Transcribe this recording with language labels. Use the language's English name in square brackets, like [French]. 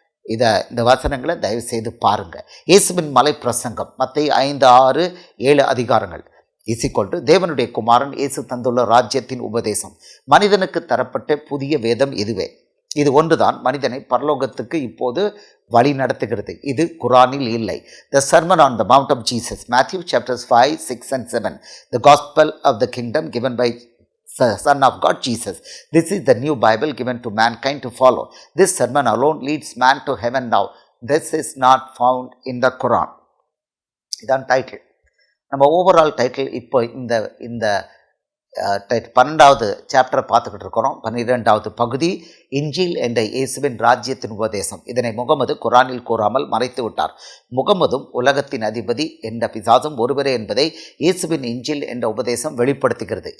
[Tamil] இந்த வசனங்களை தயவுசெய்து பாருங்கள். இயேசுவின் மலை பிரசங்கம் மத்தேயு 5, 6, 7 அதிகாரங்கள் தேவனுடைய குமாரன் இயேசு தந்துள்ள ராஜ்யத்தின் உபதேசம். மனிதனுக்கு தரப்பட்ட புதிய வேதம் இதுவே. இது ஒன்றுதான் மனிதனை பரலோகத்துக்கு இப்போது வழி நடத்துகிறது. இது குரானில் இல்லை. [English] The Sermon on the Mount of Jesus, Matthew chapters 5, 6 and 7. The Gospel of the Kingdom given by the Son of God Jesus. This is the new Bible given to mankind to follow. This sermon alone leads man to heaven now. This is not found in the Quran. [Tamil] இதான் title. நம்ம overall title இப்போ இந்த 12வது சாப்டரை பார்த்துக்கிட்டு இருக்கிறோம். 12வது பகுதி இஞ்சில் என்ற இயேசுவின் ராஜ்யத்தின் உபதேசம். இதனை முகமது குரானில் கூறாமல் மறைத்து விட்டார். முகமதும் உலகத்தின் அதிபதி என்ற பிசாசும் ஒருவரே என்பதை இயேசுவின் இஞ்சில் என்ற உபதேசம் வெளிப்படுத்துகிறது.